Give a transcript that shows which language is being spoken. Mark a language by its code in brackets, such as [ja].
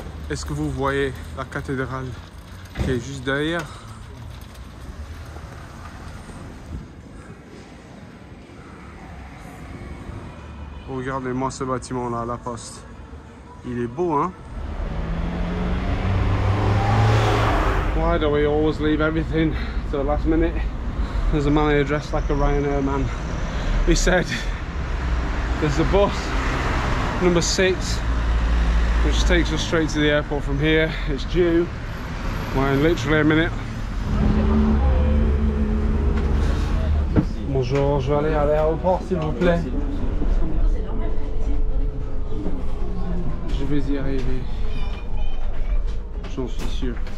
[fr] Est-ce que vous voyez la cathédrale qui est juste derrière? Regardez-moi ce bâtiment là, la poste. Il est beau, hein? [en] Why do we always leave everything to the last minute? There's a man here dressed like a Ryanair man. He said there's a bus number 6 which takes us straight to the airport from here. It's due in literally a minute. [fr] Bonjour, je vais aller à l'aéroport s'il vous plaît. Je vais y arriver, j'en suis sûr.